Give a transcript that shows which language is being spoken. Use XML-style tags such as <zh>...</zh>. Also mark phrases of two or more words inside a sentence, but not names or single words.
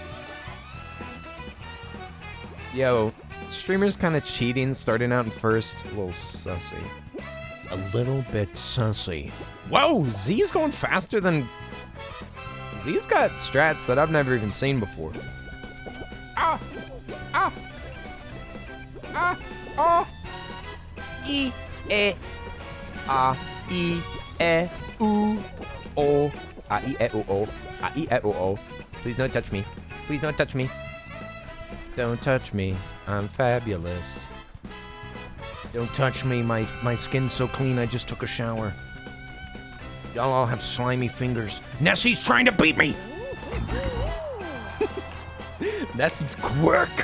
<en>Yo, streamers kind of cheating, starting out in first. A little sussy. A little bit sussy. Whoa, Z's going faster than... Z's got strats that I've never even seen before. Ah! Ah! Ah! Oh! E, E, A, E, E, U, O. A, E, E, U, O. A, E, E, U, O. Please don't touch me. Please don't touch me. Don't touch me. I'm fabulous. Don't touch me. My skin's so clean, I just took a shower. Y'all all have slimy fingers. Nessie's trying to beat me! Nessie's quirk!</en>